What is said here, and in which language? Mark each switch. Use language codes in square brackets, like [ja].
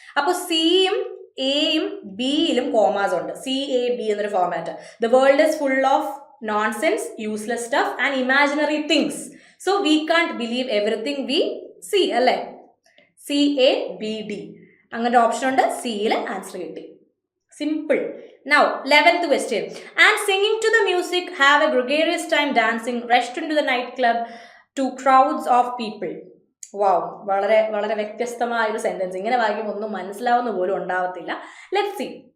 [ml] അപ്പൊ സിയും എയും ബിയിലും കോമാസ് ഉണ്ട്. [en] CAB എന്നൊരു format. The world is full of nonsense, useless stuff and imaginary things, so we can't believe everything we see അല്ലേ? [ml] CABD അങ്ങനെ ഓപ്ഷൻ ഉണ്ട്. സിയിൽ ആൻസർ കിട്ടി. Simple. [en] Now 11th question. And singing to the music, have a gregarious time dancing, rushed into the nightclub to crowds of people. [ml] വാവ്, വളരെ വളരെ വ്യത്യസ്തമായ ഒരു സെന്റൻസ്. ഇങ്ങനെ വായിക്കുമ്പോൾ ഒന്നും മനസ്സിലാവുന്ന പോലും ഉണ്ടാവത്തില്ല. [en] Let's see.